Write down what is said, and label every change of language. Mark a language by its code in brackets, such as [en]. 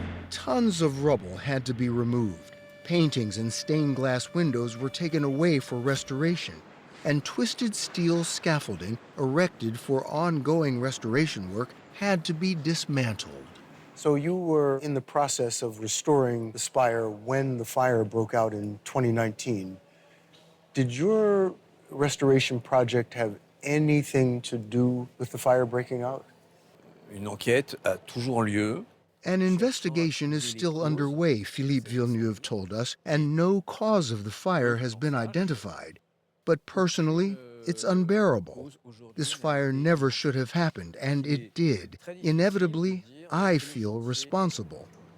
[en] Tons of rubble had to be removed. Paintings and stained glass windows were taken away for restoration, and twisted steel scaffolding erected for ongoing restoration work had to be dismantled. So you were in the process of restoring the spire when the fire broke out in 2019. Did your restoration project have anything to do with the fire breaking out? [fr] Une enquête a toujours lieu. [en] An investigation is still underway, Philippe Villeneuve told us, and no cause of the fire has been identified. But personally, it's unbearable. This fire never should have happened, and it did. Inevitably, I feel responsible.